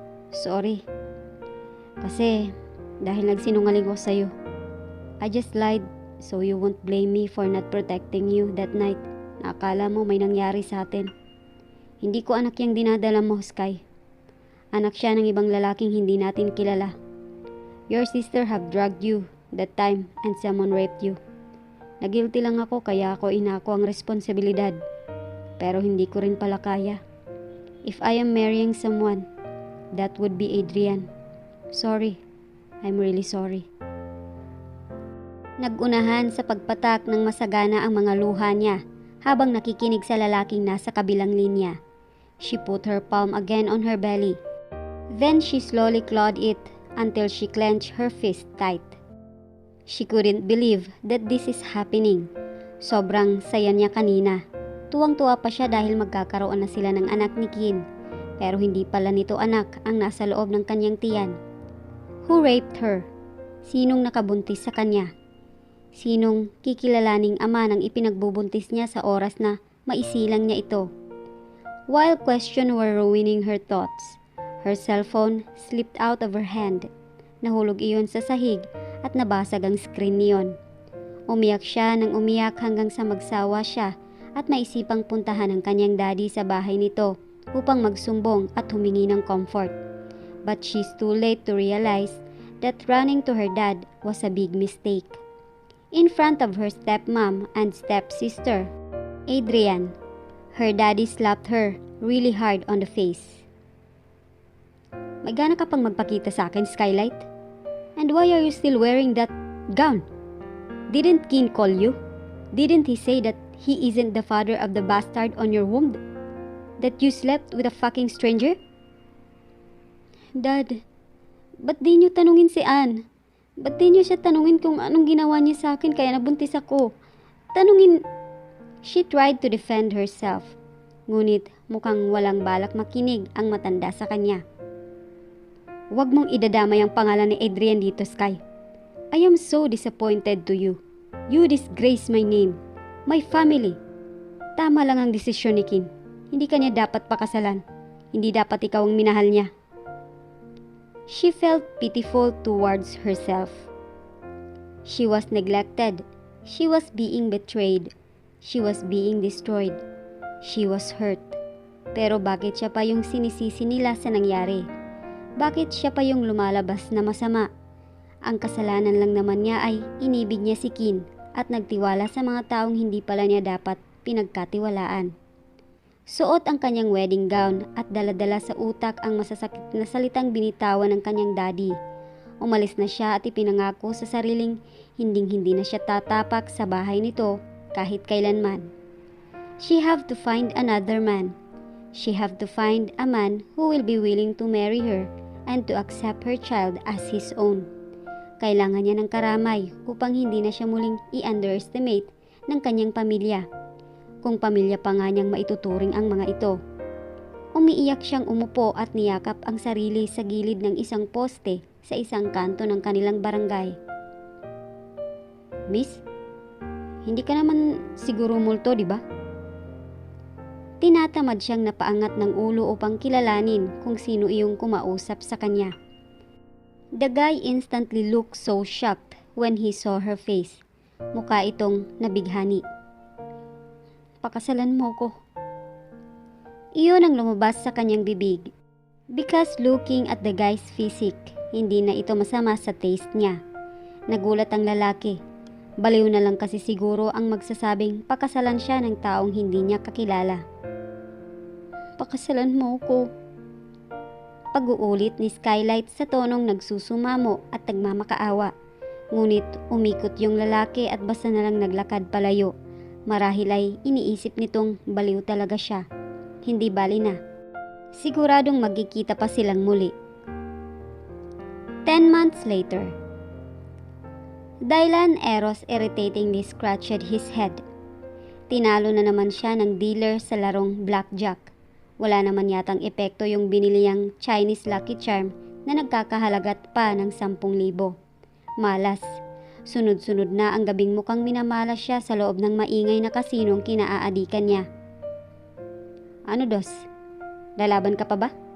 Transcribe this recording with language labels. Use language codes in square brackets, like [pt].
[tl] Sorry. Kasi dahil nagsinungaling ko sa'yo. [en] I just lied so you won't blame me for not protecting you that night [tl] na akala mo may nangyari sa atin. Hindi ko anak yung dinadala mo, Sky. Anak siya ng ibang lalaking hindi natin kilala. [en] Your sister have drugged you that time and someone raped you. [tl] Nagilty lang ako kaya ako inako ang responsibilidad. Pero hindi ko rin pala kaya. [en] If I am marrying someone, that would be Adrian. Sorry. I'm really sorry. [tl] Nagunahan sa pagpatak ng masagana ang mga luha niya habang nakikinig sa lalaking nasa kabilang linya. [en] She put her palm again on her belly. Then she slowly clawed it until she clenched her fist tight. She couldn't believe that this is happening. [tl] Sobrang saya niya kanina. Tuwang-tuwa pa siya dahil magkakaroon na sila ng anak ni Kin. Pero hindi pala nito anak ang nasa loob ng kanyang tiyan. [en] Who raped her? [tl] Sinong nakabuntis sa kanya? Sinong kikilalaning ama ng ipinagbubuntis niya sa oras na maisilang niya ito? [en] While questions were ruining her thoughts, her cellphone slipped out of her hand. [tl] Nahulog iyon sa sahig at nabasag ang screen niyon. Umiyak siya nang umiyak hanggang sa magsawa siya at maisipang puntahan ang kanyang daddy sa bahay nito upang magsumbong at humingi ng comfort. [en] But she's too late to realize that running to her dad was a big mistake. In front of her stepmom and stepsister, Adrian, her daddy slapped her really hard on the face. [tl] May gana ka pang magpakita sa akin, [en] Skylight? And why are you still wearing that gown? Didn't Kin call you? Didn't he say that he isn't the father of the bastard on your womb? That you slept with a fucking stranger? [tl] Dad, ba't di niyo tanungin si Anne? Ba't di niyo siya tanungin kung anong ginawa niya sa akin kaya nabuntis ako? Tanungin... [en] She tried to defend herself. [tl] Ngunit mukhang walang balak makinig ang matanda sa kanya. Huwag mong idadamay ang pangalan ni Adrian dito, Sky. [en] I am so disappointed to you. You disgrace my name, my family. [tl] Tama lang ang desisyon ni Kin. Hindi kanya dapat pakasalan. Hindi dapat ikaw ang minahal niya. [en] She felt pitiful towards herself. She was neglected. She was being betrayed. She was being destroyed. She was hurt. [tl] Pero bakit siya pa yung sinisisi nila sa nangyari? Bakit siya pa yung lumalabas na masama? Ang kasalanan lang naman niya ay inibig niya si Kin at nagtiwala sa mga taong hindi pala niya dapat pinagkatiwalaan. Suot ang kanyang wedding gown at daladala sa utak ang masasakit na salitang binitawan ng kanyang daddy. Umalis na siya at ipinangako sa sariling hinding-hindi na siya tatapak sa bahay nito kahit kailanman. [en] She have to find another man. She have to find a man who will be willing to marry her and to accept her child as his own. [tl] Kailangan niya ng karamay upang hindi na siya muling i-underestimate ng kanyang pamilya. Kung pamilya pa nga niyang maituturing ang mga ito. Umiiyak siyang umupo at niyakap ang sarili sa gilid ng isang poste sa isang kanto ng kanilang barangay. Miss, hindi ka naman siguro multo, di ba? Tinatamad siyang napaangat ng ulo upang kilalanin kung sino iyong kumausap sa kanya. [en] The guy instantly looked so shocked when he saw her face. [tl] Mukha itong nabighani. Pakasalan mo ko. Iyon ang lumabas sa kanyang bibig. [en] Because looking at the guy's physique, [tl] hindi na ito masama sa taste niya. Nagulat ang lalaki. Baliw na lang kasi siguro ang magsasabing pakasalan siya ng taong hindi niya kakilala. Pakasalan mo ko. Pag-uulit ni Skylight sa tonong nagsusumamo at nagmamakaawa. Ngunit umikot yung lalaki at basta na lang naglakad palayo. Marahil ay iniisip nitong baliw talaga siya. Hindi bali na. Siguradong magkikita pa silang muli. 10 months later. [en] Dylan Eros irritatingly scratched his head. [tl] Tinalo na naman siya ng dealer sa larong blackjack. Wala naman yatang epekto yung biniliyang Chinese Lucky Charm na nagkakahalagat pa ng 10,000. Malas. Sunod-sunod na ang gabing mukhang minamalas siya sa loob ng maingay na kasinong kinaaadikan niya. Ano dos? Lalaban ka pa ba?